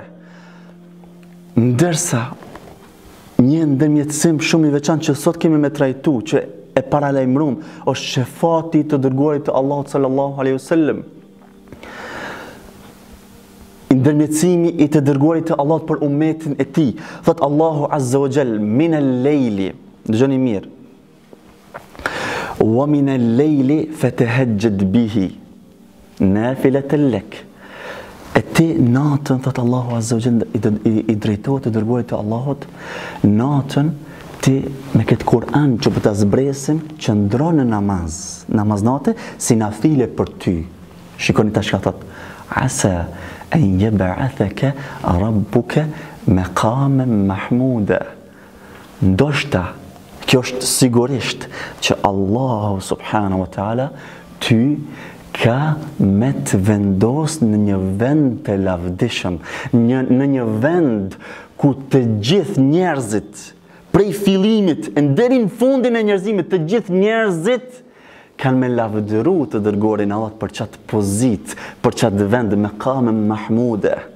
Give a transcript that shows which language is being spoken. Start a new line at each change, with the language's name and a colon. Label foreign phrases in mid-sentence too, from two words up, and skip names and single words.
Albanian: Ndërsa një ndërmjetësim shumë i veçantë që sot kemi me trajtu, që e paralajmëruam, është shefati të dërguarit të Allahut
Arabic: صلى الله عليه وسلم.
Albanian: Ndërmjetësimi i të dërguarit të Allahut për ummetin e tij. Thot Allahu
Arabic: عز وجل, من الليل,
Albanian: dëgjoni mirë,
Arabic: ومن الليل فتهجد به نافلة لك.
Albanian: E ti natën, thot Allahu
Arabic: عز وجل,
Albanian: i drejtohet të dërguarit të Allahut, natën ti me këtë Kur'an që për të zbresim, qëndro në namaz natë, si nafile për ty. Shikoni tash ka thot,
Arabic: عسى أن يبعثك ربك مقاما محمودا.
Albanian: Ndoshta, kjo është sigurisht që Allahu
Arabic: سبحانه وتعالى
Albanian: ty ka me të vendos në një vend të lavdishëm, në një vend ku të gjithë njerëzit, prej fillimit, deri në fundin e njerëzimit, të gjithë njerëzit kanë me lavdëru të dërguarin Allah për qatë pozit, për qatë vend, me
Arabic: مقاما محمودا.